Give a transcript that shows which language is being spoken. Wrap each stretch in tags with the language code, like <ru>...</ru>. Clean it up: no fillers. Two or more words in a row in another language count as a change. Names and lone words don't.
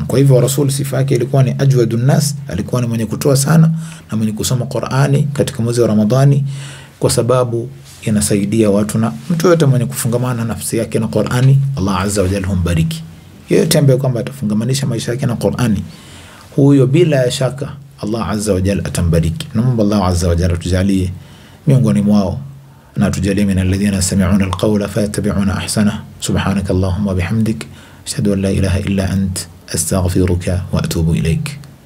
<sw>Kwa hivyo Rasul sifa yake ilikuwa ni</sw> <ar>أجود الناس,</ar> <sw>alikuwa ni mwenye kutoa sana na mwenye kusoma Qur'ani katika mwezi wa Ramadhani, kwa sababu inasaidia watu, na mtu yote mwenye kufungamana nafsi yake na Qur'ani Allah</sw> <ar>عز وجل</ar> <sw>humbariki. Yeyote ambaye kwamba atafungamanisha maisha yake na Qur'ani, huyo bila shaka Allah</sw> <ar>عز وجل</ar> <sw>atambariki. Naomba Allah</sw> <ar>عز وجل</ar> <sw>tujalie miongoni mwao na tujalie</sw> <ar>من الذين يستمعون القول فيتبعون أحسن. سبحانك اللهم بحمدك أشهد أن لا إله إلا أنت أستغفرك وأتوب إليك.</ar>